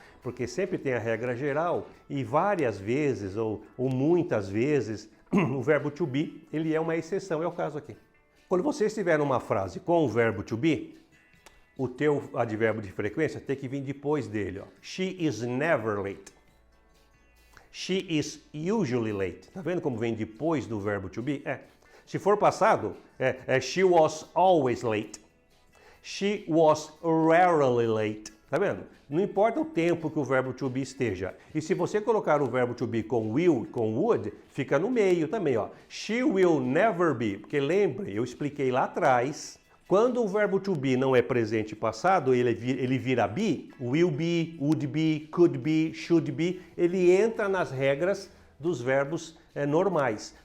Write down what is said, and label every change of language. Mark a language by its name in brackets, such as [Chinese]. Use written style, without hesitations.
[Portuguese] Porque sempre tem a regra geral e várias vezes ou muitas vezes o verbo to be, ele é uma exceção, é o caso aqui. Quando você estiver numa frase com o verbo to be, o teu advérbio de frequência tem que vir depois dele, ó. [English] She is never late. She is usually late. [Portuguese] Tá vendo como vem depois do verbo to be? Se for passado, [English] she was always late. She was rarely late. [Portuguese] Tá vendo? Não importa o tempo que o verbo to be esteja. E se você colocar o verbo to be com will, com would, fica no meio também, ó. [English] She will never be. [Portuguese] Porque lembre, eu expliquei lá atrás, quando o verbo to be não é presente passado, ele vira be, [English] will be, would be, could be, should be, [Portuguese] ele entra nas regras dos verbos normais.